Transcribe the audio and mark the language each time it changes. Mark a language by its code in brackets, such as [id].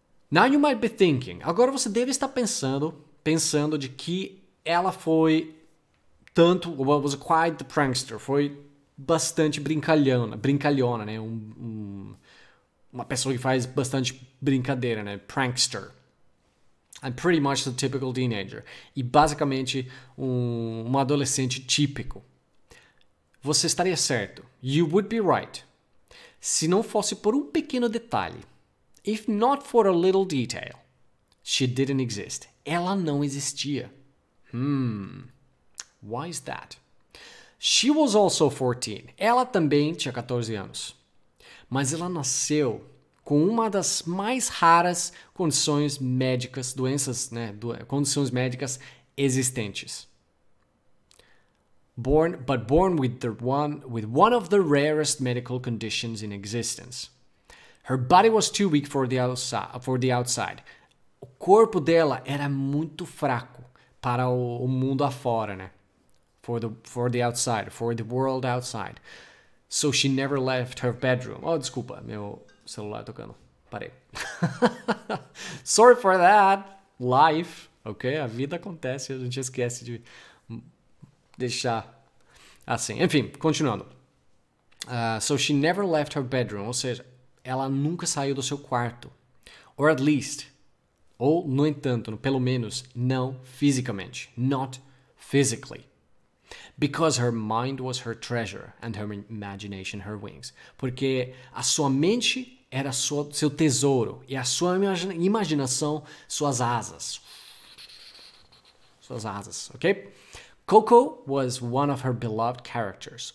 [en] Now you might be thinking, [pt] agora você deve estar pensando de que ela foi [en] was quite the prankster, [pt] foi bastante brincalhona, né? Um uma pessoa que faz bastante brincadeira, né? [en] Prankster. I'm pretty much the typical teenager. [pt] E basicamente um adolescente típico. Você estaria certo. [en] You would be right. [pt] Se não fosse por um pequeno detalhe. [en] If not for a little detail. She didn't exist. [pt] Ela não existia. [en] Why is that? She was also 14. [pt] Ela também tinha 14 anos. Mas ela nasceu com uma das mais raras condições médicas, condições médicas existentes. [en] Born with one of the rarest medical conditions in existence. Her body was too weak for the outside. [pt] O corpo dela era muito fraco para o mundo afora, né? [en] For the outside, for the world outside. So she never left her bedroom. [pt] Oh, desculpa, meu celular tocando. Parei. [en] Sorry for that. [pt] Life, ok? A vida acontece, a gente esquece de deixar assim. Enfim, continuando. [en] So she never left her bedroom. [pt] Ou seja, ela nunca saiu do seu quarto. [en] Or at least, [pt] ou no entanto, pelo menos, não fisicamente. [en] Not physically. Because her mind was her treasure and her imagination her wings. [pt] Porque a sua mente era seu tesouro e a sua imaginação suas asas. Suas asas, ok? [en] Coco was one of her beloved characters.